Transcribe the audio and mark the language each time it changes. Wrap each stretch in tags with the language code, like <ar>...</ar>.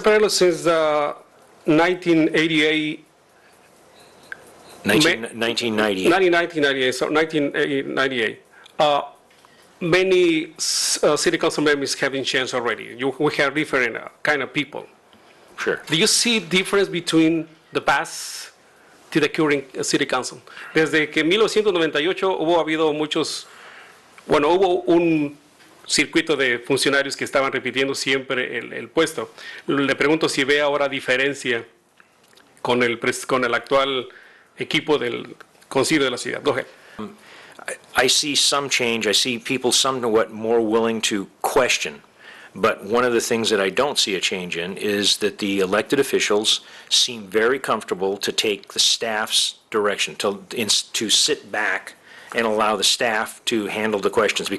<en>Perello, since 1988, 1998, many city council members have been changed already. We have different kind of people. Sure. Do you see difference between the past to the current city council?</en> <es>Desde que 1998 hubo un circuito de funcionarios que estaban repitiendo siempre el puesto. Le pregunto si ve ahora diferencia con el actual equipo del Concilio de la Ciudad.</es> <en>Go ahead. I see some change. I see people somewhat more willing to question. But one of the things that I don't see a change in is that the elected officials seem very comfortable to take the staff's direction, to sit back and allow the staff to handle the questions.</en>